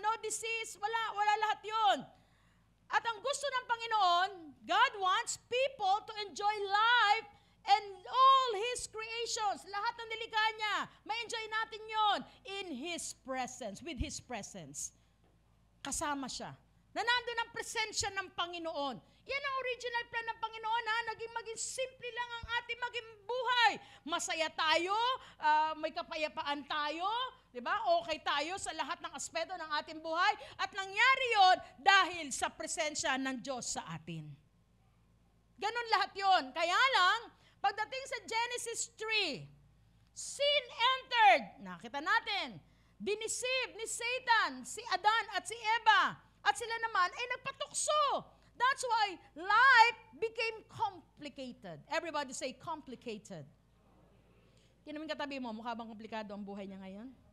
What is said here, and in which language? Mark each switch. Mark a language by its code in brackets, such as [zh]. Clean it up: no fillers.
[tl] No disease, wala lahat yon. At ang gusto ng Panginoon, [en] God wants people to enjoy life and all His creations, [tl] lahat ng nilikha niya, ma-enjoy natin yon [en] in His presence, with His presence. [tl] Kasama siya. Na nandun ang presensya ng Panginoon. Yan ang original plan ng Panginoon, ha? Maging simple lang ang ating maging buhay. Masaya tayo, may kapayapaan tayo, di ba? Okay tayo sa lahat ng aspeto ng ating buhay. At nangyari yon dahil sa presensya ng Diyos sa atin. Ganon lahat yon. Kaya lang, pagdating sa Genesis 3, [en] sin entered. [tl] Nakita natin, dinisip ni Satan si Adan at si Eva. At sila naman ay nagpatukso. [en] That's why life became complicated. Everybody say complicated. [tl] Kinamin katabi mo, mukha bang komplikado ang buhay niya ngayon?